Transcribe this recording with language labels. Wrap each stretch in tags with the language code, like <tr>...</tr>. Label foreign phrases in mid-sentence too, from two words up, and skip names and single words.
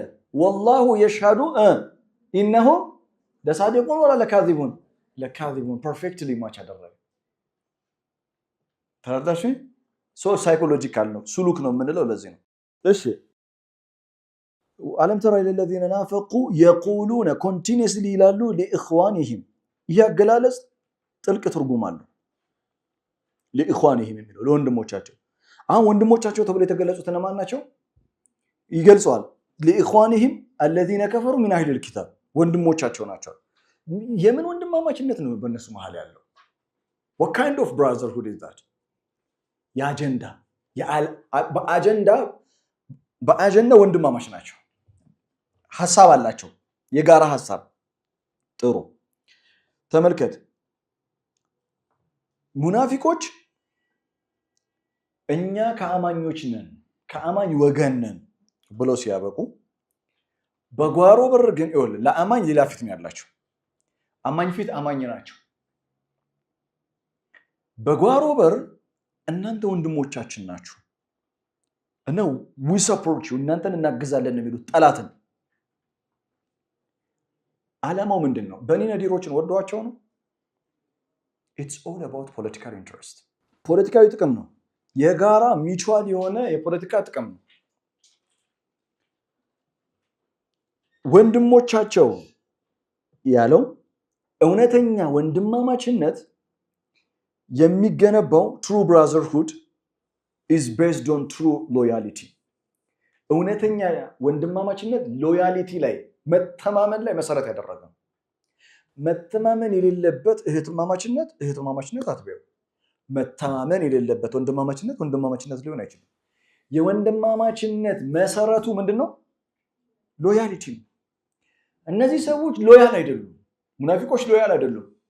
<ar>والله يشهد إنهم لصادقون ولا لكاذبون</ar> <en>perfectly match</en> <am>አደረገ። ተረዳሽ? ሳይኮሎጂካል ነው፣ ሱሉክ ነው የምንለው ለዚህ ነው። እሺ</am> <ar>ألم تر إلى الذين نافقوا يقولون</ar> <am>continuously ይላሉ</am> <ar>لإخوانهم።</ar> <am>ይህ አገላለጽ ጥልቅ ትርጉም አለው። ለኢኽዋኒሂም የሚለው ለወንድሞቻቸው አሁን ወንድሞቻቸው ተብሎ የተገለጹት እነማን ናቸው ይገልጸዋል ለኢኽዋኒሂም</am> <ar>الذين كفروا من اهل الكتاب</ar> <am>ወንድሞቻቸው ናቸው የምን ወንድማማችነት ነው በእነሱ መሃል ያለው</am> <en>what kind of brotherhood is that</en> <am>በአጀንዳ ወንድማማች ናቸው ሐሳብ አላቸው የጋራ ሐሳብ ጥሩ ተመልከት ሙናፊቆች እኛ ከአማኞች ነን ከአማኝ ወገን ነን ብለው ሲያበቁ በጓሮ በር ግን ይወል ለአማኝ ሌላ ፊት ነው ያላቸው አማኝ ፊት አማኝ ናቸው በጓሮ በር እናንተ ወንድሞቻችን ናችሁ እና</am> <en>we support you</en> <am>እናንተን እናግዛለን ነው የሚሉት ጠላትን ዓላማው ምንድነው በኒ ነዲሮችን ወደዋቸው ነው</am> <en>it's all about political interest</en> <am>ፖለቲካዊ ጥቅም ነው የጋራ ሚቹዋል የሆነ የፖለቲካ ጥቅም ነው ወንድሞቻቸው ያለው እውነተኛ ወንድማማችነት የሚገነባው</am> <en>true brotherhood is based on true loyalty</en> <am>እውነተኛ ወንድማማችነት ሎያሊቲ ላይ መተማመን ላይ መሰረት ያደረገ መተማመን የሌለበት እህትማማችነት አትበው መተማመን የሌለበት ወንድማማችነት ሊሆን አይችልም የወንድማማችነት መሰረቱ ምንድነው ሎያሊቲ እነዚህ ሰዎች ሎያል አይደሉም ሙናፊቆች ሎያል አይደሉም</am>